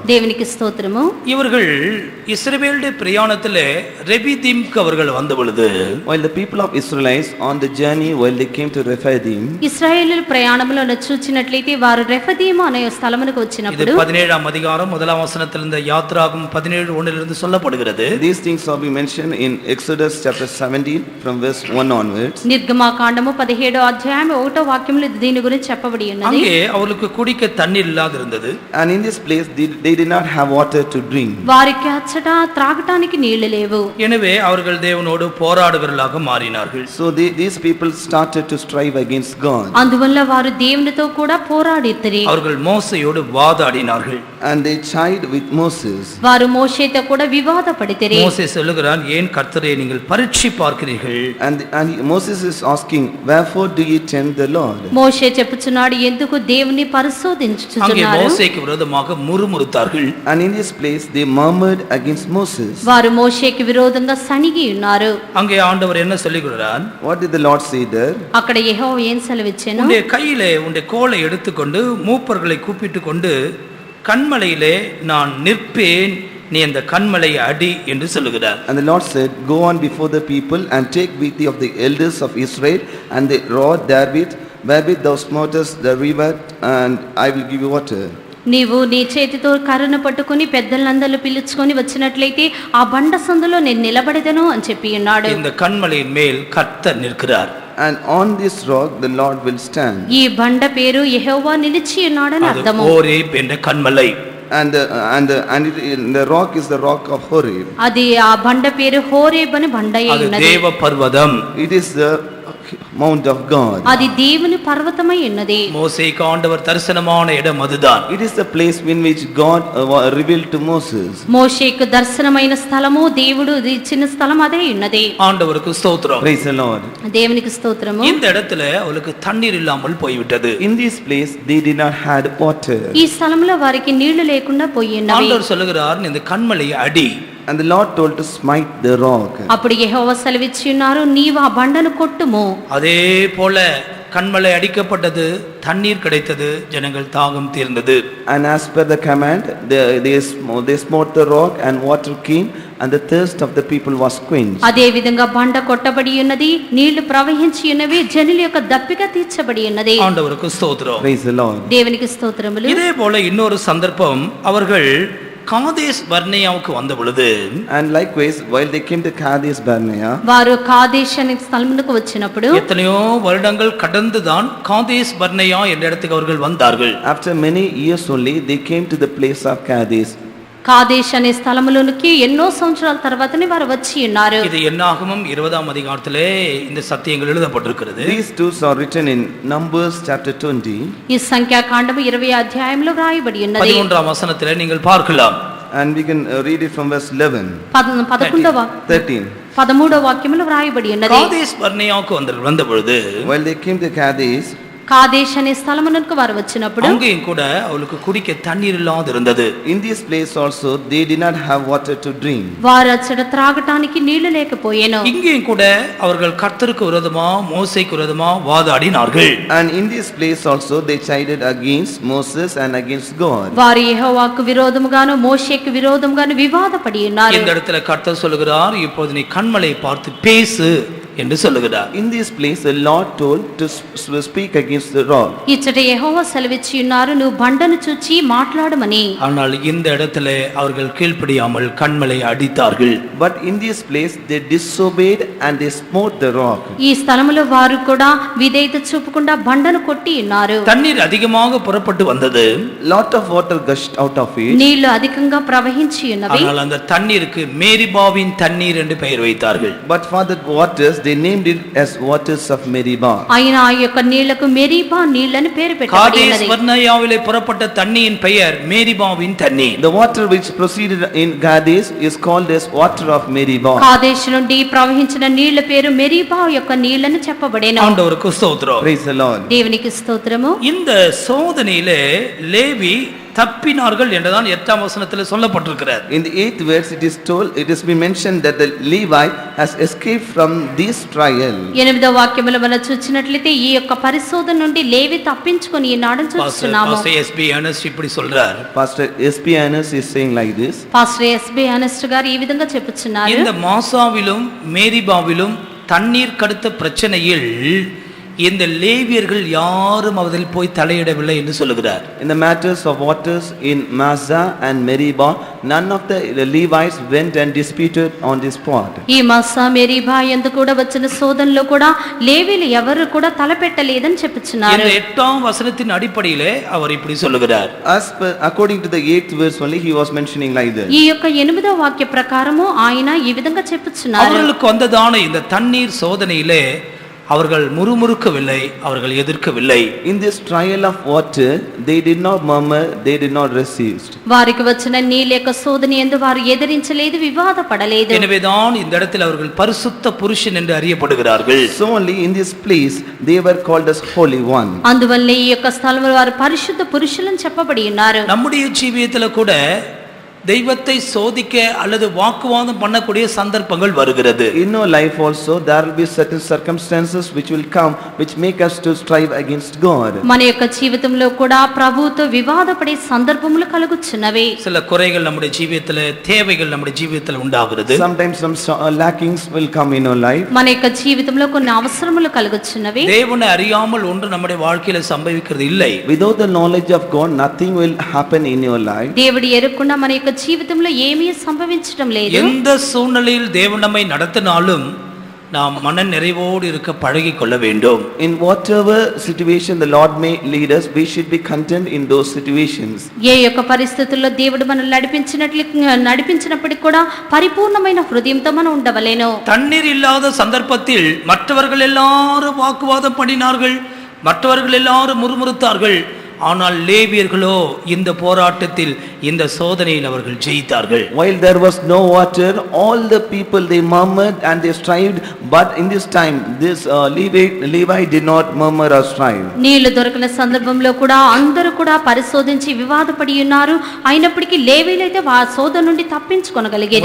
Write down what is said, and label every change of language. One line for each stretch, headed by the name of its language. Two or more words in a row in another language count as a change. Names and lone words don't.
Telugu: దేవునికి స్తోత్రము.
Tamil: இவர்கள் இஸ்ரவேலுடைய பிரயாணத்திலே ரெபிதீம்க்கு அவர்கள் வந்த பொழுது,
English: While the people of Israelites on the journey, while they came to Rephidim,
Telugu: ఇశ్రాయేలు ప్రయాణంలో చూచినట్లయితే వారు రెఫదీము అనే స్థలమునకు
Tamil: இது
Telugu: వచ్చినప్పుడు
Tamil: 17ஆம் அதிகாரம் 1ஆம் வசனத்திலிருந்து யாத்ராகமம் 17:1 சொல்லப்படுகிறது.
English: these things are being mentioned in Exodus chapter 17 from verse 1 onwards.
Telugu: నిర్గమాకాండము 17వ అధ్యాయం 1వ వాక్యంలో దీని గురించి చెప్పబడి ఉన్నది.
Tamil: அங்கே அவர்களுக்கு குடிக்க தண்ணீர் இல்லாது இருந்தது.
English: And in this place they did not have water to drink.
Telugu: వారికి అచ్చట త్రాగటానికి నీళ్లు లేవు.
Tamil: எனவே அவர்கள் தேவனோடு போராடுகிறவர்களாக மாறினார்கள்.
English: So these people started to strive against God.
Telugu: అందువల్ల వారు దేవునితో కూడా పోరాడితిరి.
Tamil: அவர்கள் மோசேயோடு வாதாடினார்கள்.
English: And they chid with Moses.
Telugu: వారు మోషేతో కూడా వివాదపడితిరి.
Tamil: மோசே சொல்லுகிறான், ஏன் கர்த்தரை நீங்கள் பரீட்சை பார்க்கிறீர்கள்?
English: And Moses is asking, wherefore do you tempt the Lord?
Telugu: మోషే చెప్పుచున్నాడు, ఎందుకు దేవుని
Tamil: அங்கே
Telugu: పరిశోధించుచున్నారు?
Tamil: மோசேக்கு விரோதமாக முறுமுறுத்தார்கள்.
English: And in this place they murmured against Moses.
Telugu: వారు మోషేకి విరోధంగా సణిగి ఉన్నారు.
Tamil: அங்கே ஆண்டவர் என்ன சொல்லுகிறார்?
English: What did the Lord say there?
Telugu: అక్కడ యెహోవా ఏం సెలవిచ్చెను?
Tamil: உன்னுடைய கையிலே உன்னுடைய கோலை எடுத்துக்கொண்டு மூப்பர்களை கூப்பிட்டு கொண்டு கண்மலையிலே நான் நிற்பேன், நீ அந்த கண்மலையை அடி என்று சொல்லுகிறார்.
English: And the Lord said, go on before the people and take with thee of the elders of Israel and the rod therewith thou smotest the river, and I will give you water.
Telugu: నీవు నీ చేతితో కర్రను పట్టుకుని పెద్దలందరూ పిలుచుకొని వచ్చినట్లయితే ఆ బండ సందులో నేను నిలబడెదను అని చెప్పి ఉన్నాడు.
Tamil: இந்த கண்மலையின் மேல் கர்த்தர் நிற்கிறார்.
English: And on this rock the Lord will stand.
Telugu: ఈ బండ పేరు యెహోవా నిలిచి ఉన్నాడని
Tamil: அது
Telugu: అర్థము.
Tamil: ஓரேப் என்ற கண்மலை.
English: And the rock is the rock of Horeb.
Telugu: అది ఆ బండ పేరు హోరేబ్ అని బండ అయి
Tamil: அது
Telugu: ఉన్నది.
Tamil: தேவ பர்வதம்.
English: It is the mount of God.
Telugu: అది దేవుని పర్వతమై ఉన్నది.
Tamil: மோசேக்கு ஆண்டவர் தரிசனமான இடம் அதுதான்.
English: It is the place in which God revealed to Moses.
Telugu: మోషేకు దర్శనమైన స్థలము, దేవుడు ఇచ్చిన స్థలం అదే ఉన్నది.
Tamil: ஆண்டவருக்கு ஸ்தோத்திரம்.
English: Praise the Lord.
Telugu: దేవునికి స్తోత్రము.
Tamil: இந்த இடத்துல அவளுக்கு தண்ணீர் இல்லாமல் போய்விட்டது.
English: In this place they did not had water.
Telugu: ఈ స్థలంలో వారికి నీళ్లు లేకుండా పోయి ఉన్నవి.
Tamil: ஆண்டவர் சொல்லுகிறார், இந்த கண்மலையை அடி.
English: And the Lord told to smite the rock.
Telugu: అప్పుడు యెహోవా సెలవిచ్చి ఉన్నారు, నీవు ఆ బండను కొట్టుము.
Tamil: அதே போல கண்மலை அடிக்கப்பட்டது, தண்ணீர் கிடைத்தது, ஜனங்கள் தாகம் தீர்ந்தது.
English: And as per the command, they smote the rock and water came, and the thirst of the people was quenched.
Telugu: అదే విధంగా బండ కొట్టబడి ఉన్నది, నీళ్లు ప్రవహించి ఉన్నవి, జనుల యొక్క దప్పిక తీర్చబడి ఉన్నది.
Tamil: ஆண்டவருக்கு ஸ்தோத்திரம்.
English: Praise the Lord.
Telugu: దేవునికి స్తోత్రములు.
Tamil: இதே போல இன்னொரு சந்தர்ப்பம், அவர்கள் காதேஸ் பர்னேயாவுக்கு வந்த பொழுது,
English: And likewise, while they came to Kadesh Barnea,
Telugu: వారు కాదేశ్ అనే స్థలమునకు వచ్చినప్పుడు
Tamil: எத்தனையோ வருடங்கள் கடந்துதான் காதேஸ் பர்னேயா என்ற இடத்துக்கு அவர்கள் வந்தார்கள்.
English: after many years only, they came to the place of Kadesh.
Telugu: కాదేశ్ అనే స్థలములోనికి ఎన్నో సంవత్సరాల తర్వాతనే వారు వచ్చి ఉన్నారు.
Tamil: இது என்னாகமம் 20ஆம் அதிகாரத்திலே இந்த சத்தியங்கள் எழுதப்பட்டிருக்கிறது.
English: These truths are written in Numbers chapter 20.
Telugu: ఈ సంఖ్యాకాండము 20 అధ్యాయంలో వ్రాయబడి ఉన్నది.
Tamil: 11ஆம் வசனத்திலே நீங்கள் பார்க்கலாம்.
English: And we can read it from verse 11. 13.
Telugu: 13వ వాక్యములో వ్రాయబడి ఉన్నది.
Tamil: காதேஸ் பர்னேயாவுக்கு வந்த பொழுது,
English: While they came to Kadesh,
Telugu: కాదేశ్ అనే స్థలమునకు వారు వచ్చినప్పుడు
Tamil: அங்கேயும் கூட அவளுக்கு குடிக்க தண்ணீர் இல்லாது இருந்தது.
English: in this place also they did not have water to drink.
Telugu: వారు అచ్చట త్రాగటానికి నీళ్లు లేకపోయేను.
Tamil: இங்கேயும் கூட அவர்கள் கர்த்தருக்கு விரோதமா மோசேக்கு விரோதமா வாதாடினார்கள்.
English: And in this place also they chided against Moses and against God.
Telugu: వారు యెహోవాకు విరోధముగాను మోషేకు విరోధముగాను వివాదపడి ఉన్నారు.
Tamil: இந்த இடத்துல கர்த்தர் சொல்லுகிறார், இப்போது நீ கண்மலையை பார்த்து பேசு என்று சொல்லுகிறார்.
English: In this place the Lord told to speak against the rock.
Telugu: ఇచ్చట యెహోవా సెలవిచ్చి ఉన్నారు, నువ్వు బండను చూచి మాట్లాడమని.
Tamil: ஆனால் இந்த இடத்துல அவர்கள் கீழ்ப்படியாமல் கண்மலை அடித்தார்கள்.
English: But in this place they disobeyed and they smote the rock.
Telugu: ఈ స్థలములో వారు కూడా విధేయత చూపకుండా బండను కొట్టి ఉన్నారు.
Tamil: தண்ணீர் அதிகமாக புறப்பட்டு வந்தது.
English: Lot of water gushed out of it.
Telugu: నీళ్లు అధికంగా ప్రవహించి ఉన్నవి.
Tamil: ஆனால் அந்த தண்ணீருக்கு மேரிபாவின் தண்ணீர் என்று பெயர் வைத்தார்கள்.
English: But for the waters they named it as waters of Meribah.
Telugu: అయినా ఆ యొక్క నీళ్లకు మెరీబా నీళ్లని పేరు పెట్టబడి
Tamil: காதேஸ்
Telugu: ఉన్నది.
Tamil: பர்னேயாவிலே புறப்பட்ட தண்ணீரின் பெயர் மேரிபாவின் தண்ணீர்.
English: The water which proceeded in Kadesh is called as water of Meribah.
Telugu: కాదేశ్ నుండి ప్రవహించిన నీళ్ల పేరు మెరీబా యొక్క నీళ్లని చెప్పబడేను.
Tamil: ஆண்டவருக்கு ஸ்தோத்திரம்.
English: Praise the Lord.
Telugu: దేవునికి స్తోత్రము.
Tamil: இந்த சோதனையிலே லேவி தப்பினார்கள் என்றுதான் 8ஆம் வசனத்தில் சொல்லப்பட்டிருக்கிறது.
English: In the 8th verse it is told, it has been mentioned that the Levi has escaped from this trial.
Telugu: 8వ వాక్యములో మనం చూసినట్లయితే ఈ యొక్క పరిశోధన నుండి లేవి తప్పించుకొని ఈనాడు చూస్తున్నాము.
Tamil: பாஸ்டர் எஸ்பி அனஸ்ட் இப்படி சொல்றார்.
English: Pastor S.P. Annas is saying like this.
Telugu: పాస్టర్ ఎస్బి అనస్ట్ గారు ఈ విధంగా చెప్పుచున్నారు.
Tamil: இந்த மாசாவிலும் மேரிபாவிலும் தண்ணீர் கடுத்த பிரச்சனையில் இந்த லேவியர்கள் யாரும் அதில் போய் தலையிடவில்லை என்று சொல்லுகிறார்.
English: In the matters of waters in Massah and Meribah, none of the Levites went and disputed on this spot.
Telugu: ఈ మాసా మెరీబా యందు కూడా వచ్చిన శోధనలో కూడా లేవీలు ఎవరు కూడా తలపెట్టలేదని చెప్పుచున్నారు.
Tamil: இந்த 8ஆம் வசனத்தின் அடிப்படையிலே அவர் இப்படி சொல்லுகிறார்.
English: According to the 8th verse only he was mentioning like this.
Telugu: ఈ యొక్క 8వ వాక్య ప్రకారము ఆయన ఈ విధంగా చెప్పుచున్నారు.
Tamil: அவர்களுக்கு வந்ததான இந்த தண்ணீர் சோதனையிலே அவர்கள் முறுமுறுக்கவில்லை, அவர்கள் எதிர்க்கவில்லை.
English: In this trial of water they did not murmur, they did not resist.
Telugu: వారికి వచ్చిన నీళ్ళ యొక్క శోధన యందు వారు ఎదిరించలేదు, వివాదపడలేదు.
Tamil: எனவேதான் இந்த இடத்தில் அவர்கள் பரிசுத்த புருஷன் என்று அறியப்படுகிறார்கள்.
English: So only in this place they were called as holy one.
Telugu: అందువల్ల ఈ యొక్క స్థలంలో వారు పరిశుద్ధ పురుషులని చెప్పబడి ఉన్నారు.
Tamil: நம்முடைய ஜீவியத்தில் கூட தெய்வத்தை சோதிக்க அல்லது வாக்குவாதம் பண்ணக்கூடிய சந்தர்ப்பங்கள் வருகிறது.
English: In our life also there will be certain circumstances which will come which make us to strive against God.
Telugu: మన యొక్క జీవితంలో కూడా ప్రభువుతో వివాదపడే సందర్భములు కలుగుచున్నవి.
Tamil: சில குறைகள் நம்முடைய ஜீவியத்தில், தேவைகள் நம்முடைய ஜீவியத்தில் உண்டாகிறது.
English: Sometimes some lackings will come in our life.
Telugu: మన యొక్క జీవితంలో కొన్ని అవసరములు కలుగుచున్నవి.
Tamil: தேவனை அறியாமல் ஒன்று நம்முடைய வாழ்க்கையில சம்பவிக்கிறது இல்லை.
English: Without the knowledge of God nothing will happen in your life.
Telugu: దేవుడు ఎరుగకుండా మన యొక్క జీవితంలో ఏమీ సంభవించడం లేదు.
Tamil: எந்த சூழ்நிலையில் தேவன் நம்மை நடத்தினாலும் நாம் மன நிறைவோடு இருக்க பழகி கொள்ள வேண்டும்.
English: In whatever situation the Lord may lead us, we should be content in those situations.
Telugu: ఏ యొక్క పరిస్థితుల్లో దేవుడు మనల్ని నడిపించినప్పటికీ కూడా పరిపూర్ణమైన హృదయంతో మనం ఉండవలేను.
Tamil: தண்ணீர் இல்லாத சந்தர்ப்பத்தில் மற்றவர்கள் எல்லாரும் வாக்குவாதம் பண்ணினார்கள், மற்றவர்கள் எல்லாரும் முறுமுறுத்தார்கள். ஆனால் லேவியர்களோ இந்த போராட்டத்தில், இந்த சோதனையில் அவர்கள் ஜெயித்தார்கள்.
English: While there was no water, all the people they murmured and they strived, but in this time this Levi did not murmur or strive.
Telugu: నీళ్లు దొరకని సందర్భంలో కూడా అందరూ కూడా పరిశోధించి వివాదపడి ఉన్నారు. అయినప్పటికీ లేవీలైతే ఆ శోధన నుండి తప్పించుకొనగలిగేది.